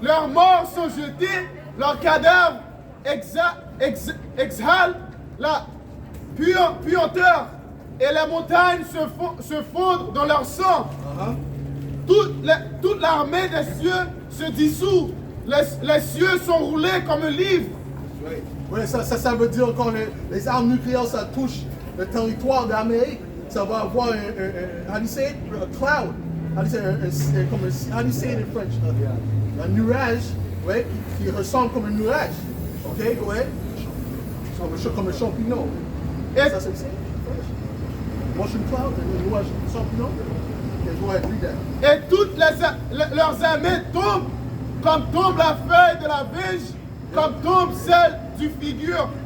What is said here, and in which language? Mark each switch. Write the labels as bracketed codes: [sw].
[fr] Leurs morts sont jetés, leurs cadavres exhalent la puanteur et les montagnes se fondent dans leur sang. Toute l'armée des cieux se dissout, les cieux sont roulés comme un livre. Oui, ça veut dire quand les armes nucléaires ça touche le territoire d'Amérique, ça va avoir [en] how do you say it? A cloud. How do you say how do you say it in French? [fr] Un nuage, ouais, qui ressemble comme un nuage. OK, ouais. Comme un champignon. Et- Ça c'est ça. [en] Motion cloud, [fr] un nuage champignon. [en] OK, go ahead, read that. [fr] Et toutes leurs armées tombent, comme tombe la feuille de la vigne, comme tombe celle du figure.